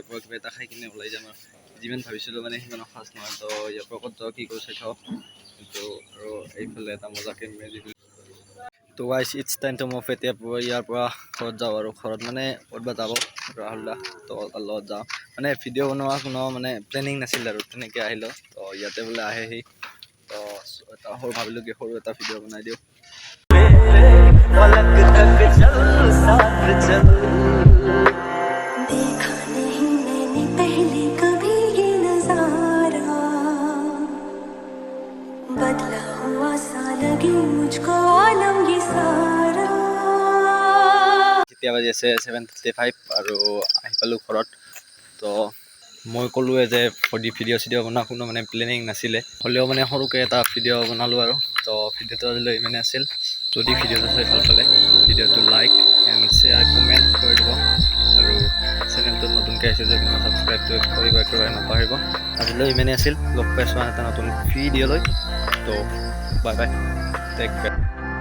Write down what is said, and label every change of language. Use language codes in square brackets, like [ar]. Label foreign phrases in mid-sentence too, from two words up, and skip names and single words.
[as] পৰা কিবা এটা খাই কিনে ওলাই যাম আৰু যিমান ভাবিছিলোঁ মানে সিমান খাচ নহয় তো ইয়াৰ পৰা ক'ত যাওঁ কি কৰোঁ চাই থাকক কিন্তু আৰু এইফালে এটা মজাকে মেজি তো [en] guys it's time to move [as] এতিয়া ইয়াৰ পৰা ঘৰত যাওঁ আৰু ঘৰত মানে ক'ৰবাত যাব ৰাহুল দা তো তাৰ লগত যাওঁ মানে ভিডিঅ' বনোৱা কোনো মানে প্লেনিং নাছিল আৰু তেনেকৈ আহিলোঁ তো ইয়াতে বোলে আহেহি তো এটা সৰু ভাবিলোঁ কি সৰু এটা ভিডিঅ' বনাই দিওঁ [hi] फलक तक चल साथ चल देखा नहीं मैंने पहले कभी ये नजारा बदला हुआ सा लगे मुझको आलम ये सारा [as] এতিয়া বাজি আছে 7:35 আৰু আহি পালোঁ ঘৰত তো মই ক'লোৱে যে ভিডিঅ' বনোৱা কোনো মানে প্লেনিং নাছিলে হ'লেও মানে সৰুকৈ এটা ভিডিঅ' বনালোঁ আৰু তো ভিডিঅ'টো আজিলৈ ইমানে আছিল যদি ভিডিঅ'টো চাই ভাল পালে ভিডিঅ'টো [en] like and share comment [as] কৰি দিব আৰু চেনেলটোত নতুনকৈ আহিছে যে ছাবস্ক্ৰাইবটো কৰিব একেবাৰে নাপাহৰিব আজিলৈ ইমানেই আছিল লগ পাইছোঁ এটা নতুন ভিডিঅ'লৈ তো [en] bye bye take care